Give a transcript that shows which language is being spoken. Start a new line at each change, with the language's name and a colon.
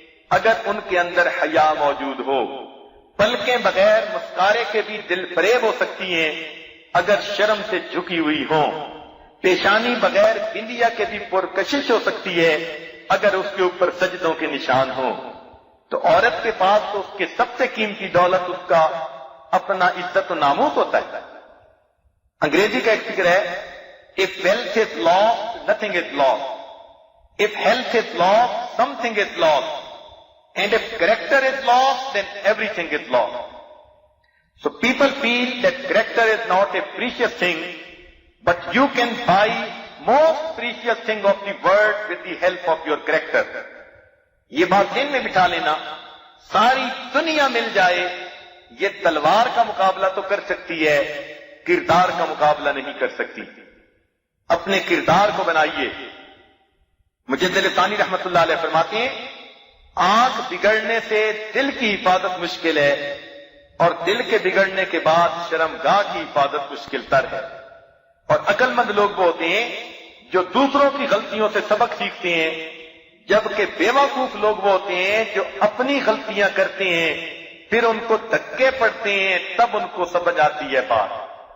Urdu: اگر ان کے اندر حیا موجود ہو۔ پلکیں بغیر مسکارے کے بھی دل فریب ہو سکتی ہیں اگر شرم سے جھکی ہوئی ہوں۔ پیشانی بغیر بندیا کے بھی پرکشش ہو سکتی ہے اگر اس کے اوپر سجدوں کے نشان ہوں۔ تو عورت کے پاس تو اس کے سب سے قیمتی دولت اس کا اپنا عزت و ناموس ہوتا ہے۔ انگریزی کا ایک فکر ہے،
English: if wealth is lost, nothing is lost. If health is lost, something is lost. And if character is lost, then everything is lost. So people feel that character is not a precious thing, but you can buy most precious thing of the world with the help of your character.
Urdu: یہ بات ذہن میں بٹھا لینا، ساری دنیا مل جائے یہ تلوار کا مقابلہ تو کر سکتی ہے، کردار کا مقابلہ نہیں کر سکتی۔ اپنے کردار کو بنائیے۔ مجدد ثانی رحمت اللہ علیہ فرماتے ہیں، آنکھ بگڑنے سے دل کی حفاظت مشکل ہے اور دل کے بگڑنے کے بعد شرمگاہ کی حفاظت مشکل تر ہے۔ اور عقل مند لوگ وہ ہوتے ہیں جو دوسروں کی غلطیوں سے سبق سیکھتے ہیں، جبکہ بے وقوف لوگ وہ ہوتے ہیں جو اپنی غلطیاں کرتے ہیں پھر ان کو دھکے پڑتے ہیں تب ان کو سمجھ آتی ہے بات۔